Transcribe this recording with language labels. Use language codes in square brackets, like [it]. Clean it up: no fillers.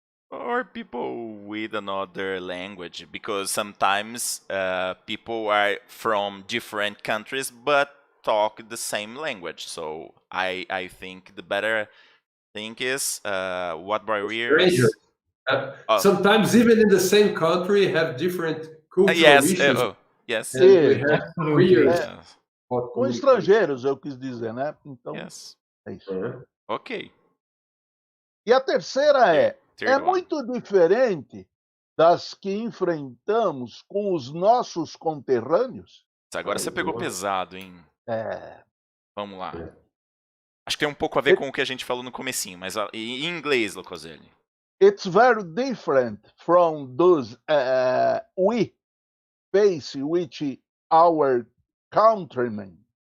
[en] Or people with another language, because sometimes people are from different countries but talk the same language. So I think the better thing is what barriers. Strangers. Sometimes even in the same country have different cultural Yes. issues. Yes. And we have barriers. Yes. [pt] Com estrangeiros, eu quis dizer, né? Então, [en] Yes. [pt] é isso. [en] Ok. [pt] E a terceira é [en] Third one. [pt] muito diferente das que enfrentamos com os nossos conterrâneos? Agora você pegou pesado, hein? Vamos lá. Acho que tem um pouco a ver com o que a gente falou no comecinho, mas em inglês, Locoselli. [en] It's very different from those we face with our countrymen.